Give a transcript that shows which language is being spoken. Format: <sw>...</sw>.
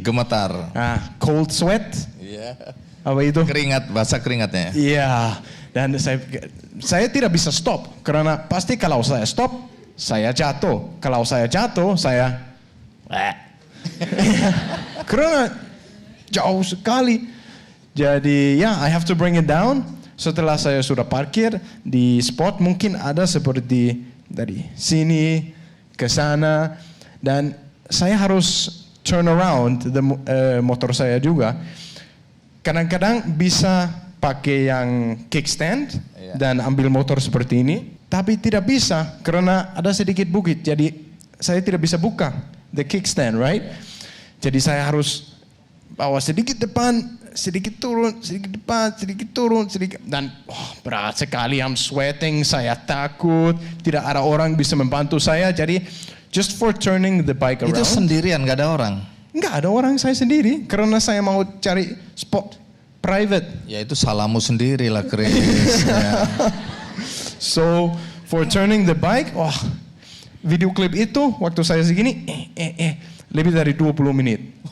<id>gemetar. Nah, cold sweat. Iya. Apa itu? Keringat, basah keringatnya. Iya. Dan saya tidak bisa stop karena pasti kalau saya stop, saya jatuh. Kalau saya jatuh, saya Karena jauh sekali.</id> <en>Jadi I have to bring it down.</en> <id>Setelah saya sudah parkir di spot, mungkin ada seperti dari sini ke sana. Dan saya harus</id> <en>turn around</en> <id>motor saya juga. Kadang-kadang bisa pakai yang kickstand dan ambil motor seperti ini. Tapi tidak bisa karena ada sedikit bukit. Jadi saya tidak bisa buka</id> <en>the kickstand, right?</en> <id>Jadi saya harus bawa sedikit depan, sedikit turun, sedikit depan, sedikit turun, sedikit. Dan berat sekali,</id> <en>I'm sweating,</en> <id>saya takut. Tidak ada orang bisa membantu saya.</id> <en>Jadi just for turning the bike around.</en> <id>Itu sendirian, gak ada orang? Enggak ada orang, saya sendiri. Karena saya mau cari spot private. Ya itu salahmu sendiri lah, Chris. Ya.</id> <en>So for turning the bike,</en> <id>video klip itu waktu saya segini, lebih dari 20 menit.</id>